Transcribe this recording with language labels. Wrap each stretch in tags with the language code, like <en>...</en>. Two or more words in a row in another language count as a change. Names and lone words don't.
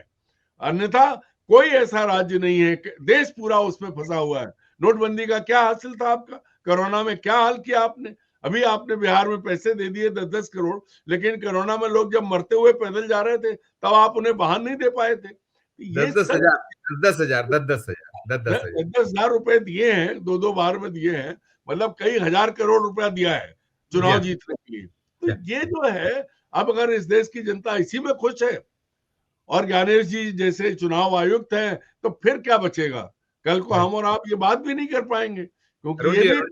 <hi>अन्यथा कोई ऐसा राज्य नहीं है, देश पूरा उसमें फंसा हुआ है। नोटबंदी का क्या हासिल था आपका? कोरोना में क्या हाल किया आपने? अभी आपने बिहार में पैसे दे दिए 10-10 करोड़, लेकिन कोरोना में लोग जब मरते हुए पैदल जा रहे थे, तब आप उन्हें वाहन नहीं दे पाए थे। दस ये दस सच। हजार दस दस हजार दस दस हजार दस दस हजार 10-10 हजार रुपए दिए हैं, दो दो बार में दिए हैं, मतलब कई हजार करोड़ रुपया दिया है चुनाव दिया जीतने के लिए। तो क्या? ये जो है, अब अगर इस देश की जनता इसी में खुश है और ज्ञानेश जी जैसे चुनाव आयुक्त हैं, तो फिर क्या बचेगा? कल को हम और आप ये बात भी नहीं कर पाएंगे, क्योंकि ये भी</hi>